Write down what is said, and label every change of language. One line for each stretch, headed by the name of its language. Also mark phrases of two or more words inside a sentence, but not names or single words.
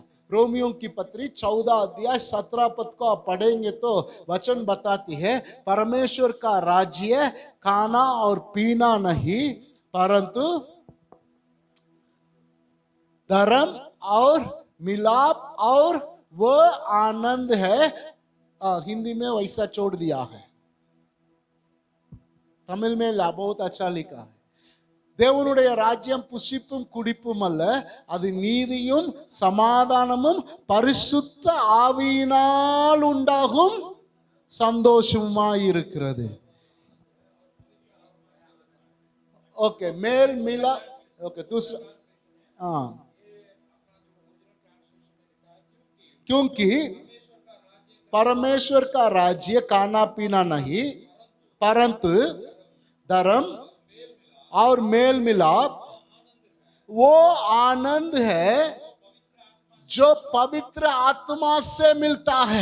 Hindi: रोमियो की पत्री 14 अध्याय 17 पद को आप पढ़ेंगे तो वचन बताती है, परमेश्वर का राज्य खाना और पीना नहीं, परंतु धर्म और मिलाप और वो आनंद है। हिंदी में वैसा छोड़ दिया है, तमिल में बहुत अच्छा लिखा है।
Tamil: தேவனுடைய ராஜ்யம் புசிப்பும் குடிப்பும் அல்ல, அது நீதியும் சமாதானமும் பரிசுத்த ஆவியினால் உண்டாகும் சந்தோஷமாய் இருக்கிறது।
Hindi: ओके, मेल मिला। ओके, दूसरा, क्योंकि परमेश्वर का राज्य खाना पीना नहीं, परंतु धर्म और मेल मिलाप वो आनंद है जो पवित्र आत्मा से मिलता है।